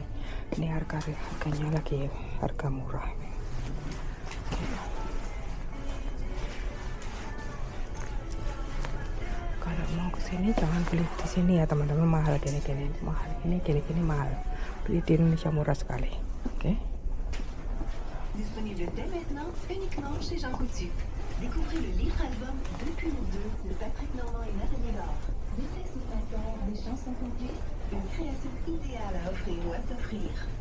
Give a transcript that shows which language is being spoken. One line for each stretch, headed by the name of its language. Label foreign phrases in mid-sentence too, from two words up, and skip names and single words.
Indonesian: Ini harganya lagi harga murah. Kalau mau ke sini jangan beli di sini ya teman-teman, mahal gini-gini, mahal gini-gini mahal. Beli di Indonesia murah sekali. Oke.
French: Disponible dès maintenant uniquement chez Jean Coutu. Découvrez le livre album Depuis nous deux de Patrick Normand et Nathalie Laure. Des textes sincères, des chansons complices, une création idéale à offrir ou à s'offrir.